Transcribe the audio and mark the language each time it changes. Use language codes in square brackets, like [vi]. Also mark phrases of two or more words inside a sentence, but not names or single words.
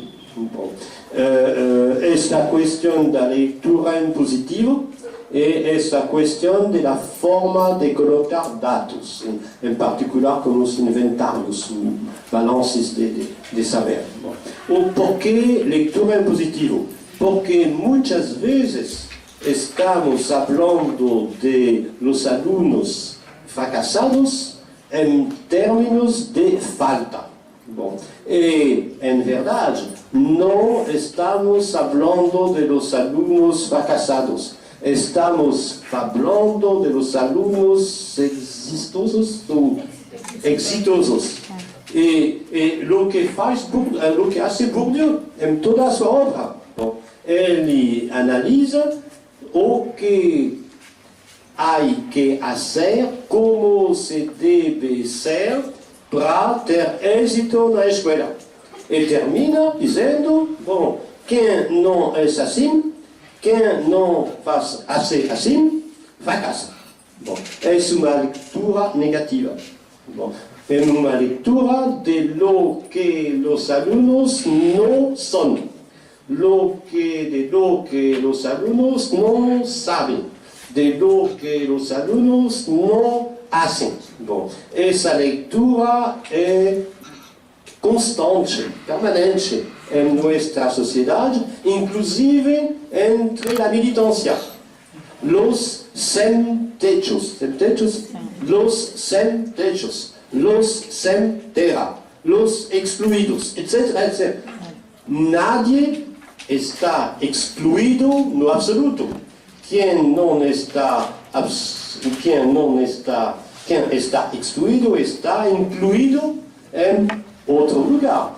[pt] Bom, esta questão da leitura em positivo e esta questão da forma de colocar dados, em particular com os inventários, balances de saber. Bom, o porquê leitura em positivo? Porque muitas vezes estamos [es] hablando de los alumnos fracasados en términos de falta. [pt] Bom, e, [es] en verdad, no estamos hablando de los alumnos fracasados. Estamos hablando de los alumnos exitosos. E lo que hace Bourdieu en toda su obra, él analiza [pt] o que [es] hay que hacer, como se debe ser para [pt] ter éxito na escola. E termina dizendo, bom, quem não é assim, quem não faz assim, fracassa. Bom, é uma leitura negativa. Bom, é uma leitura de [es] lo que [pt] os alunos não são, de [es] lo que [pt] os alunos não sabem, de [es] lo que [pt] os alunos não [es] hacen. [pt] Bom, essa leitura é constante, permanente em nossa sociedade, inclusive entre a militância. [es] Los sem techos, los sem techos, los [pt] sem terra, [es] los excluídos, etc, etc. Nadie está excluído [pt] no absoluto. Quem está excluído está incluído em outro lugar.